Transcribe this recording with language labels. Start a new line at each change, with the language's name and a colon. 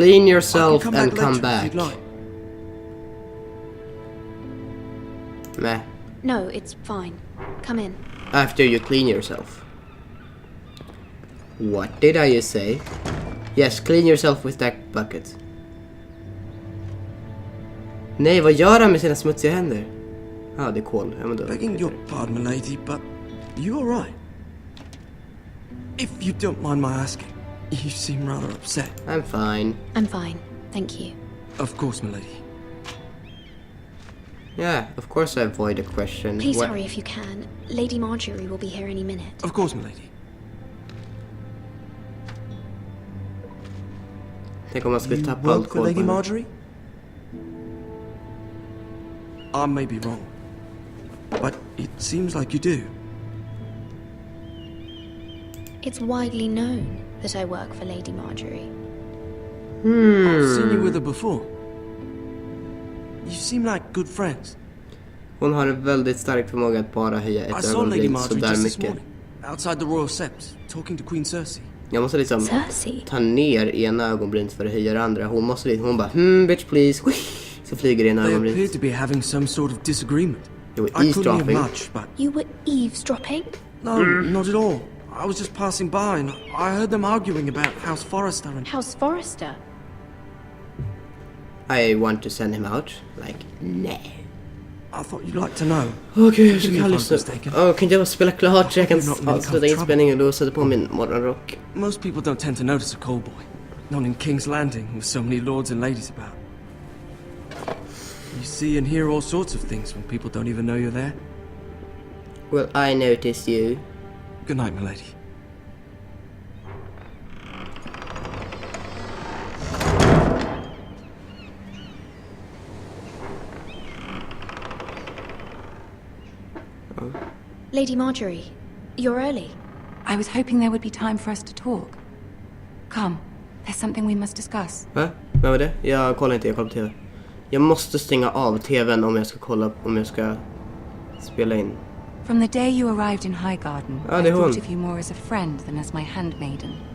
English: Clean yourself and come back. Meh. No, it's fine. Come in. After you clean yourself. What did I just say? Yes, clean yourself with that bucket.
Swedish: Nej, vad gör han med sina smutsiga händer? Ah, det är kol.
English: Begging your pardon, milady, but you all right? If you don't mind my asking, you seem rather upset. I'm fine. I'm fine, thank you. Of course, milady. Yeah, of course I avoid a question. Please hurry if you can. Lady Marjorie will be here any minute. Of course, milady.
Swedish: Tänk om man skulle tappa allt kol.
English: Lady Marjorie? I may be wrong, but it seems like you do. It's widely known that I work for Lady Marjorie. I've seen you with her before. You seem like good friends.
Swedish: Hon har en väldigt stark förmåga att bara höja ett ögonbryn så där mycket.
English: Outside the royal sept, talking to Queen Cersei.
Swedish: Jag måste liksom ta ner ena ögonbrynet för att höja det andra. Hon bara,
English: bitch please.
Swedish: Så flyger det ena ögonbrynet.
English: They appear to be having some sort of disagreement. You were eavesdropping. You were eavesdropping? No, not at all. I was just passing by and I heard them arguing about House Forrester and... House Forrester? I want to send him out. Like, nej. I thought you'd like to know.
Swedish: Okej, jag ska lyssna. Kan jag bara spela klart så jag kan avsluta inspelningen och då sätta på min morgonrock.
English: Most people don't tend to notice a callboy. Not in King's Landing with so many lords and ladies about. You see and hear all sorts of things when people don't even know you're there. Well, I noticed you. Good night, milady. Lady Marjorie, you're early. I was hoping there would be time for us to talk. Come, there's something we must discuss.
Swedish: Va? Vad var det? Jag kollar inte, jag kollar på TV. Jag måste stänga av TV:n om jag ska kolla, om jag ska spela in.
English: From the day you arrived in Highgarden, I thought of you more as a friend than as my handmaiden.